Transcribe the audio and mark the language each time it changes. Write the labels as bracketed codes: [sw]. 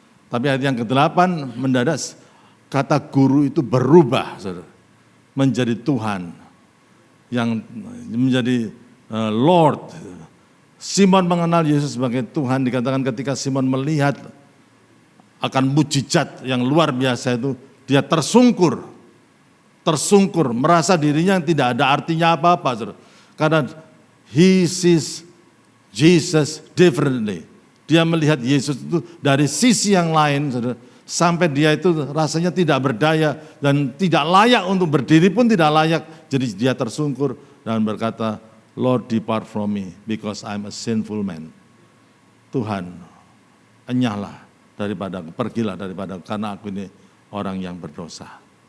[id] Tapi ayat yang ke-8 mendadak kata guru itu berubah, saudara, menjadi Tuhan, yang menjadi Lord. Simon mengenal Yesus sebagai Tuhan, dikatakan ketika Simon melihat akan mujizat yang luar biasa itu, dia tersungkur, merasa dirinya tidak ada artinya apa-apa, saudara. Karena [en] he sees Jesus differently. [id] Dia melihat Yesus itu dari sisi yang lain, saudara, sampai dia itu rasanya tidak berdaya dan tidak layak untuk berdiri pun tidak layak. Jadi dia tersungkur dan berkata, [en] "Lord, depart from me because I'm a sinful man." [id] Tuhan, enyahlah pergilah daripada karena aku ini orang yang berdosa.